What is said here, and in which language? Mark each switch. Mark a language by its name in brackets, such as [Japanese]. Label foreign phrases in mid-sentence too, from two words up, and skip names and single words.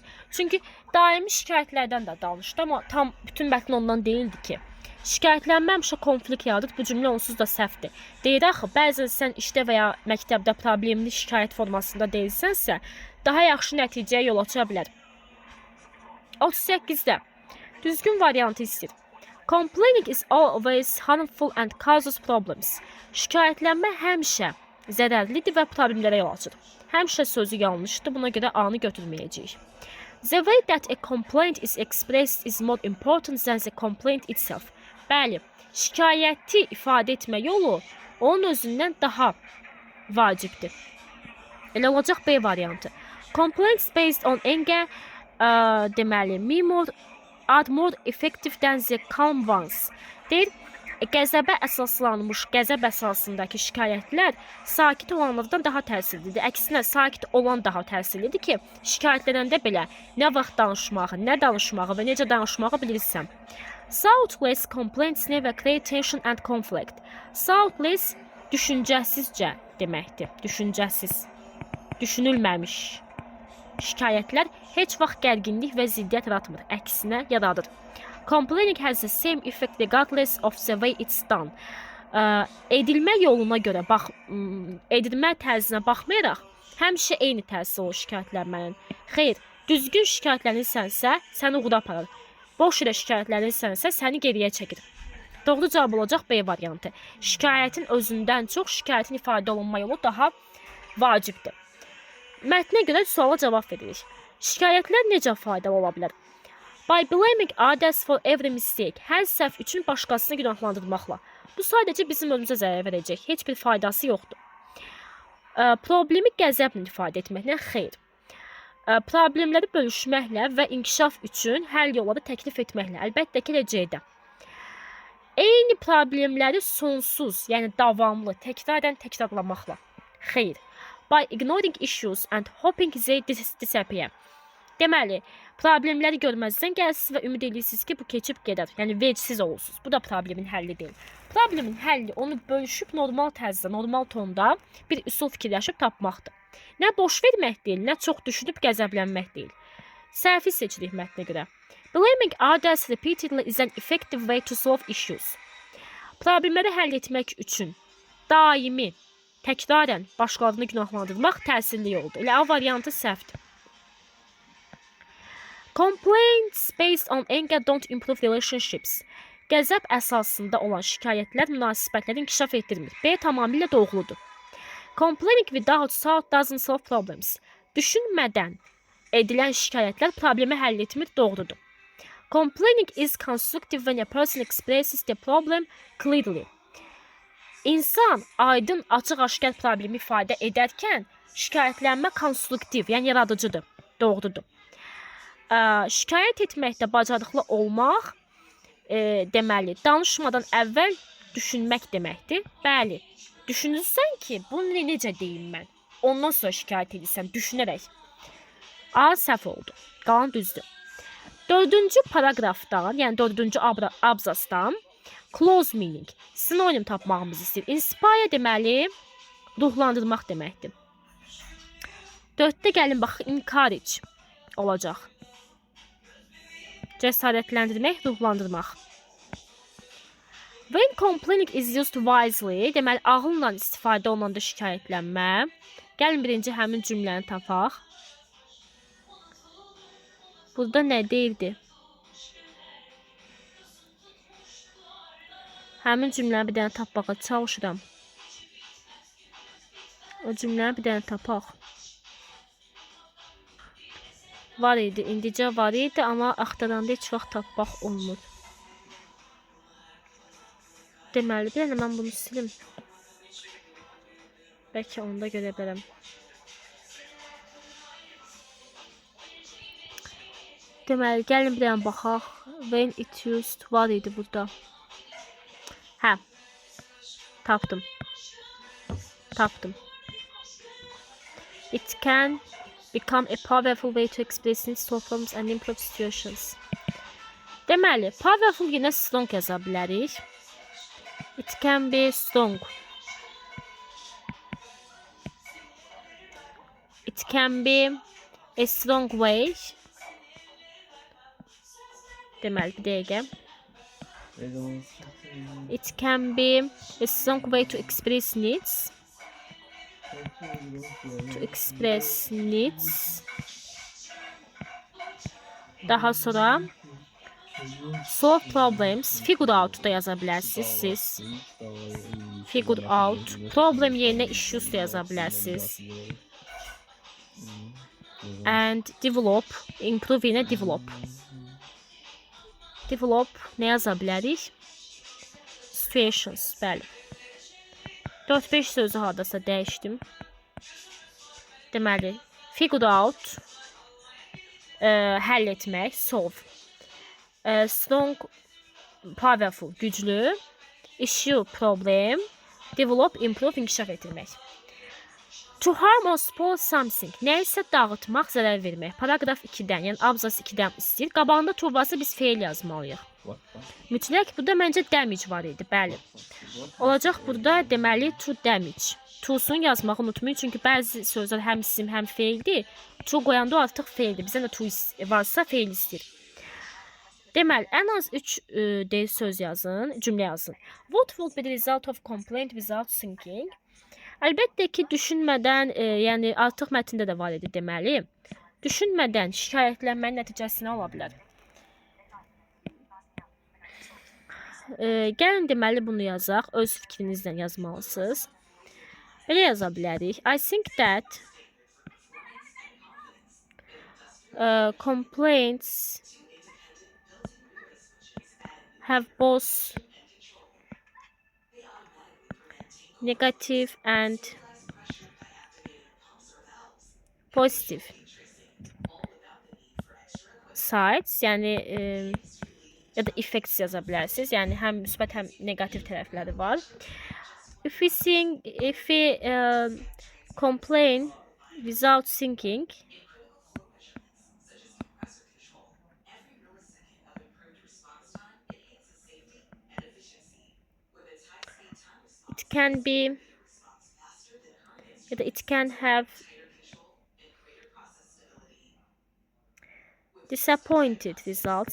[Azerbaijani] Çünki daimi şikayətlərdən də danışdı, amma tam bütün mətn ondan deyildi ki. Şikayətlənmə həmişə konflikt yaradır. Bu cümlə onsuz da səhvdir. Deyir axı, bəzən sən işdə və ya məktəbdə problemli şikayət formasında deyilsənsə, daha yaxşı nəticəyə yol aça bilər. 38-də düzgün variantı istəyir. [English] Complaining is always harmful and causes problems. [Azerbaijani] Şikayətlənmə həmişə zərərlidir və problemlərə yol açır. Həmişə sözü yanlışdır, buna görə A-nı götürməyəcəyik. [English] The way that a complaint is expressed is more important than the complaint itself. [Azerbaijani] Bəli, şikayəti ifadə etmə yolu onun özündən daha vacibdir. Elə olacaq B variantı. [English] Complaints based on anger, deməli, are more effective than the calm ones. [Azerbaijani] Deyir, qəzəbə əsaslanmış, qəzəb əsasındakı şikayətlər sakit olanlardan daha təsirlidir. Əksinə, sakit olan daha təsirlidir ki, şikayətlənəndə belə nə vaxt danışmağı, nə danışmağı və necə danışmağı bilirsən. [English] Thoughtless complaints never create tension and conflict. [Azerbaijani] Thoughtless düşüncəsizcə deməkdir. Düşüncəsiz, düşünülməmiş şikayətlər heç vaxt gərginlik və ziddiyyət yaratmır. Əksinə yaradır. [English] Complaining has the same effect regardless of the way it's done. [Azerbaijani] Edilmə yoluna görə, edilmə tərzinə baxmayaraq, həmişə eyni təsir olur şikayətlənmənin. Xeyr, düzgün şikayətlənirsənsə, səni uğura aparır. Boş yerə şikayətlənirsənsə, səni geriyə çəkir. Doğru cavab olacaq B variantı. Şikayətin özündən çox şikayətin ifadə olunma yolu daha vacibdir. Mətnə görə suala cavab veririk. Şikayətlər necə faydalı ola bilər? [English] By blaming others for every mistake, [Azerbaijani] hər səhv üçün başqasını günahlandırmaqla. Bu sadəcə bizim özümüzə zərər verəcək, heç bir faydası yoxdur. Problemi qəzəblə ifadə etməklə xeyr. Problemləri bölüşməklə və inkişaf üçün həll yolları təklif etməklə, əlbəttə ki, eləcəkdə. Eyni problemləri sonsuz, yəni davamlı, təkrarlamaqla. Xeyr. [English] By ignoring issues and hoping they disappear. [Azerbaijani] Deməli, problemləri görməzdən gəlsiniz və ümid edirsiniz ki, bu keçib gedər. Yəni vecsiz olursunuz. Bu da problemin həlli deyil. Problemin həlli onu bölüşüb normal tərzdə, normal tonda bir üsul fikirləşib tapmaqdır. Nə boş vermək deyil, nə çox düşünüb qəzəblənmək deyil. Səhvi seçirik mətnə görə. [English] Blaming others repeatedly is an effective way to solve issues. [Azerbaijani] Problemləri həll etmək üçün daimi, təkrarən başqalarını günahlandırmaq təsirli yoldur. Elə A variantı səhvdir. [English] Complaints based on anger don't improve relationships. [Azerbaijani] Qəzəb əsasında olan şikayətlər münasibətləri inkişaf etdirmir. B tamamilə doğrudur. [English] Complaining without thought doesn't solve problems. [Azerbaijani] Düşünmədən edilən şikayətlər problemi həll etmir, doğrudur. [English] Complaining is constructive when a person expresses the problem clearly. [Azerbaijani] İnsan aydın, açıq-aşkar problemi ifadə edərkən şikayətlənmə konstruktiv, yəni yaradıcıdır, doğrudur. Şikayət etməkdə bacarıqlı olmaq deməli, danışmadan əvvəl düşünmək deməkdir. Bəli, düşünürsən ki, bunu necə deyim mən? Ondan sonra şikayət edirsən, düşünərək. A səhv oldu, qalan düzdür. 4-cü paragrafdan, yəni 4-cü abzasdan [English] close meaning, [Azerbaijani] sinonim tapmağımız istəyir. Inspire deməli, ruhlandırmaq deməkdir. 4-də gəlin bax, encourage olacaq. Cəsarətləndirmək, ruhlandırmaq. [English] When complaining is used wisely, [Azerbaijani] deməli, ağılla istifadə olunanda şikayətlənmə. Gəlin birinci həmin cümləni tapaq. Burada nə deyildi? Həmin cümləni bir dənə tapmağa çalışıram. O cümləni bir dənə tapaq. Var idi, indicə var idi, amma axtaranda heç vaxt tapmaq olmur. Deməli, bir dənə mən bunu silim. Bəlkə onda görə bilərəm. Deməli, gəlin bir dənə baxaq. [English] When it used [Azerbaijani] var idi burada. Hə, tapdım. Tapdım. [English] It can become a powerful way to express needs, solve problems and improve situations. [Azerbaijani] Deməli, powerful yenə strong yaza bilərik. [English] It can be strong. It can be a strong way. [Azerbaijani] Deməli, bir dəqiqə. [English] It can be a strong way to express needs. To express needs. [Azerbaijani] Daha sonra [English] solve problems, figure out [Azerbaijani] da yaza bilərsiniz siz. [English] Figure out. [Azerbaijani] Problem yerinə issues da yaza bilərsiniz. [English] And develop, improve yerinə develop. [Azerbaijani] Develop nə yaza bilərik? Situations, bəli. 4-5 sözü hardasa dəyişdim. Deməli, [English] figure out, [Azerbaijani] həll etmək, solve. [English] Strong, powerful, [Azerbaijani] güclü. [English] Issue, problem. Develop, improve, [Azerbaijani] inkişaf etdirmək. [English] To harm or spoil something, [Azerbaijani] nəysə dağıtmaq, zərər vermək. Paragraf 2-dən, yəni abzas 2-dən istəyir. Qabağında turbası biz feil yazmalıyıq. Mütləq, burada məncə damage var idi, bəli. Olacaq burada deməli [English] to damage. [Azerbaijani] To'sunu yazmağı unutmayın, çünki bəzi sözlər həm isim, həm feildir. To qoyanda o artıq feildir. Bizə də to varsa feil istəyir. Deməli, ən az 3 söz yazın, cümlə yazın. [English] What will be the result of complaint without thinking? [Azerbaijani] Əlbəttə ki, düşünmədən, yəni artıq mətndə də var idi deməli. Düşünmədən şikayətlənmənin nəticəsi nə ola bilər? Gəlin deməli bunu yazaq. Öz fikrinizdən yazmalısınız. Belə yaza bilərik. [English] I think that complaints have both negative and Positive sides, [Azerbaijani] yəni ya da effects yaza bilərsiniz. Yəni həm müsbət, həm negativ tərəfləri var. [English] If we complain without thinking, it can be [Azerbaijani] ya da [English] it can have disappointed results.